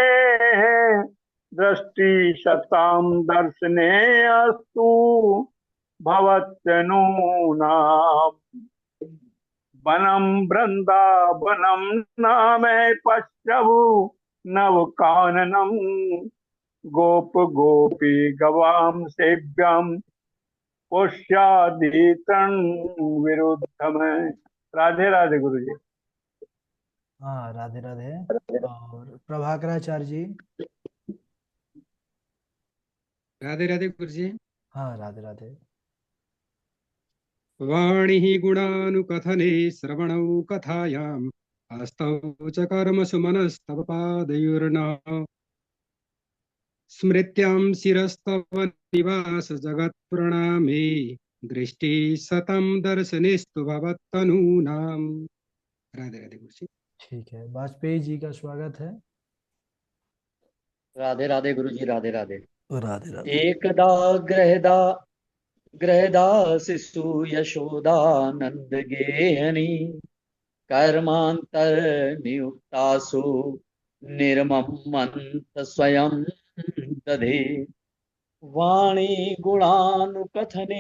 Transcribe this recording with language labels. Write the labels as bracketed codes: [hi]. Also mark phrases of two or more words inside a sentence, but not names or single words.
[sa] दृष्टि शतां दर्शने अस्तु भवत्यनूनाम् वनम वृंदावनम नाम पश्यभु नव काननम गोप गोपी गवाम सेव्यम पुष्यादितन विरुद्धम। [hi] राधे राधे गुरु जी। हाँ राधे राधे। और प्रभाकराचार्य जी। राधे राधे गुरु जी। हाँ राधे राधे। [sa] वाणिः गुणानुकथने श्रवणौ कथायाम् हस्तौ च कर्मसु मनस्तव पादयोर्नः स्मृत्यां शिरस्तव निवास जगत्प्रणामे दृष्टि सतं दर्शनेस्तु भवत्तनूनाम्। [hi] राधे राधे गुरु जी। ठीक है, वाजपेयी जी का स्वागत है। राधे राधे गुरु जी। राधे राधे। राधे राधे। [sa] एकदा गृहदा गृहदासिषु यशोदानंद गेहनी कर्मांतर नियुक्तासु निर्ममंत स्वयं दधे वाणी गुणानुकथने